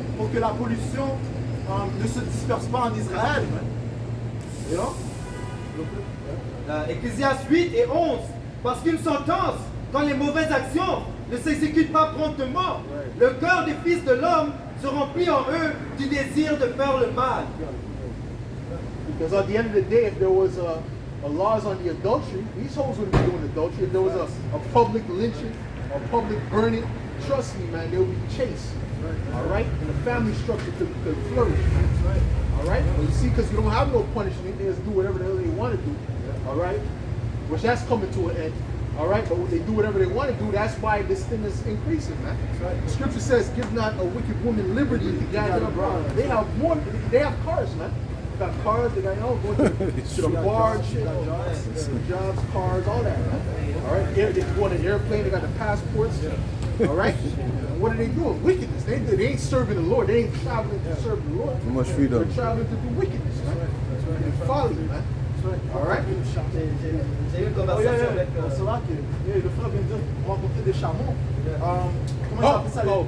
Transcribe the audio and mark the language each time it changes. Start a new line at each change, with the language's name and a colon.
French: Pour que la pollution ne se disperse pas en Israël, man.
English: You know?
French: Ecclésiaste 8 et 11. Parce qu'une sentence, quand les mauvaises actions ne s'exécutent pas promptement, le cœur des fils de l'homme se remplit en eux du désir de faire le mal.
English: Because at the end of the day, if there was a laws on the adultery, these hoes wouldn't be doing adultery. If there was a public lynching, a public burning, trust me, man, they would be chased. All right? And the family structure could flourish. All right? But you see, because you don't have no punishment, they just do whatever the hell they want to do. All right? Which that's coming to an end. All right? But when they do whatever they want to do, that's why this thing is increasing, man. The scripture says, give not a wicked woman liberty to guide her bride. They have cars, man. They got cars, they got, going to the bar, shit, jobs, cars, all that, man. All right? They go on an airplane, they got the passports. All right? What are they doing? Wickedness. They ain't serving the Lord. They ain't traveling to serve the Lord. Too much freedom. They're traveling to do wickedness, man. And folly, man. All right?
French: J'ai eu une conversation avec... C'est là que le frère vient de dire rencontrer des chameaux. Comment ils appellent ça?